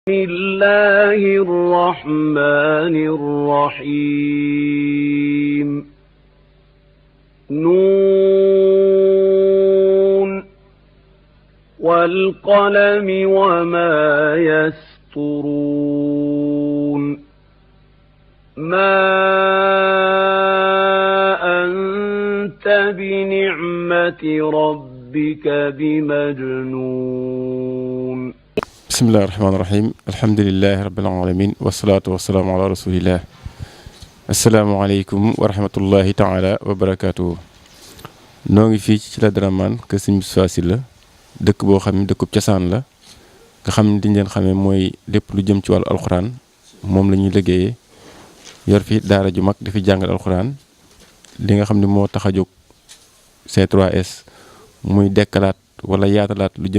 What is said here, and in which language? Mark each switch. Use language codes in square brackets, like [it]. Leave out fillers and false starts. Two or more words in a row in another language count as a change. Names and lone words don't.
[ar] الله الرحمن الرحيم نون والقلم وما يسطرون ما أنت بنعمة ربك بمجنون بسم الله الرحمن الرحيم الحمد لله رب العالمين والصلاة والسلام على رسول الله السلام عليكم ورحمة الله تعالى وبركاته [wo] noo ngi fii ci la Dramane kër Sëñ Moustapha Sylla dëkk boo xam ne dëkkub cosaan la nga xam ne diñ leen xamee mooy lépp lu jëm ci wàllu alxuraan moom la ñuy liggéeyee yor fi daara ju mag di fi jàngal alxuraan li nga xam ne moo tax a jóg C3S muy dekkalaat wala yaatalaat lu jëm